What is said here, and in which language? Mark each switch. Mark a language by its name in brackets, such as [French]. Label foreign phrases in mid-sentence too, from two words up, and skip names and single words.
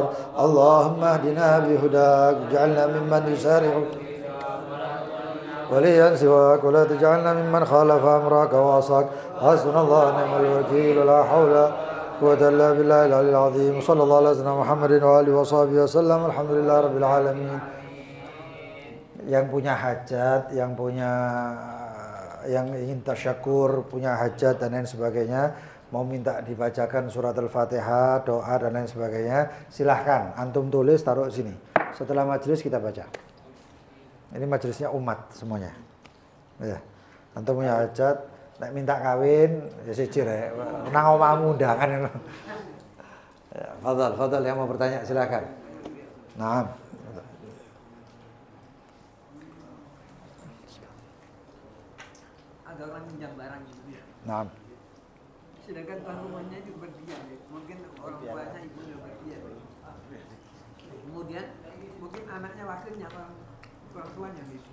[Arabic] اللهم اهدنا بهداك اجعلنا ممن يسارع وليا سواك ولا تجعلنا ممن خالف أمرك وعصاك. حسبنا الله ونعم الوكيل لا حول قوة إلا بالله العلي العظيم. صلى الله على سيدنا محمد وآله وصحبه وسلم. الحمد لله رب العالمين. [Indonesian] Yang punya hajat, yang ingin tasyakur, punya hajat dan lain sebagainya, mau minta dibacakan surat Al-Fatihah, doa dan lain sebagainya, silahkan antum tulis taruh sini. Setelah majelis kita baca. Ini majelisnya umat semuanya. Ya. Antum punya hajat, nek minta kawin, ya sijir ya. [Javanese] Nang omahmu undangan. [Indonesian] Ya, fadhal yang mau bertanya silakan. Naam. Ada orang minjam barang gitu ya. Naam. Sedangkan tuan rumahnya itu berdiam, ya. Mungkin orang tuanya ibunya berdiam. Kemudian mungkin anaknya wakilnya orang tuanya gitu.